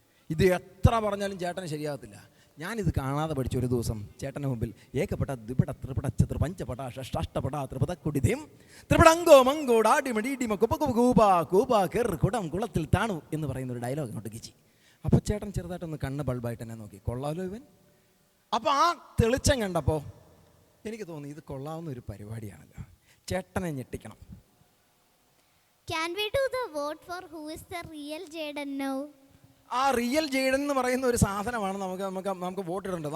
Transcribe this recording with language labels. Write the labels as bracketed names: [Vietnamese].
[Malayalam] ഇത് എത്ര പറഞ്ഞാലും ചേട്ടന് ശരിയാകത്തില്ല. ഞാനിത് കാണാതെ പഠിച്ച ഒരു ദിവസം ചേട്ടൻ്റെ മുമ്പിൽ ഏകപട ദ്വിപട ത്രിപട ചതുർ പഞ്ചപട ഷഷ്ടാഷ്ടപട ത്രിപത കുടിതിം ത്രിപട അങ്കോമങ്കോട് ആടിമണ്ടിടിമ കുപകുപൂപ കൂപ കിർ കുടം കുളത്തിൽ താണു എന്ന് പറയുന്ന ഒരു ഡയലോഗ് അങ്ങോട്ട് കിച്ചി. അപ്പോൾ ചേട്ടൻ ചെറുതായിട്ടൊന്ന് കണ്ണ് ബൾബായിട്ട് എന്നെ നോക്കി, കൊള്ളാമല്ലോ ഇവൻ. അപ്പോൾ ആ തെളിച്ചം കണ്ടപ്പോൾ എനിക്ക് തോന്നി ഇത് കൊള്ളാവുന്ന ഒരു പരിപാടിയാണല്ലോ, ചേട്ടനെ ഞെട്ടിക്കണം. [English] Can we do the vote for who is the real Jaden now? [Malayalam] ആ റിയൽ ജെയ്ഡൻ എന്ന് പറയുന്ന ഒരു സാധനമാണ് നമുക്ക് വോട്ട് ഇടേണ്ടത്.